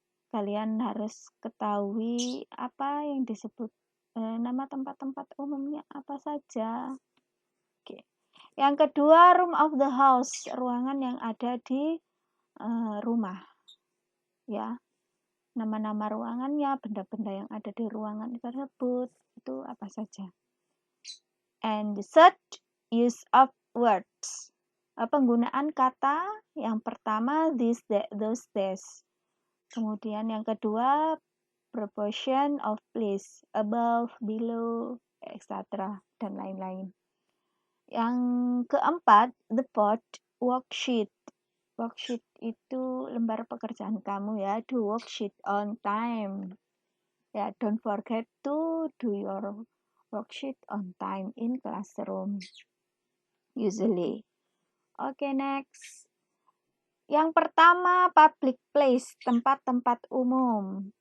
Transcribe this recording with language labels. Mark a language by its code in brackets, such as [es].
[id] Kalian harus ketahui apa yang disebut nama tempat-tempat umumnya apa saja. Oke. Yang kedua, [en] room of the house, [id] ruangan yang ada di rumah. Ya. Nama-nama ruangannya, benda-benda yang ada di ruangan tersebut, itu apa saja. [en] And the third, use of words. [id] Penggunaan kata yang pertama, this, that, those, days. Kemudian yang kedua, [en] proportion of place, above, below, etc. [id] dan lain-lain. Yang keempat, [en] the fourth, worksheet. [id] Worksheet itu lembar pekerjaan kamu ya. [en] Do worksheet on time. Ya, don't forget to do your worksheet on time in classroom. Usually. [id] Oke, next. Yang pertama, public place, tempat-tempat umum.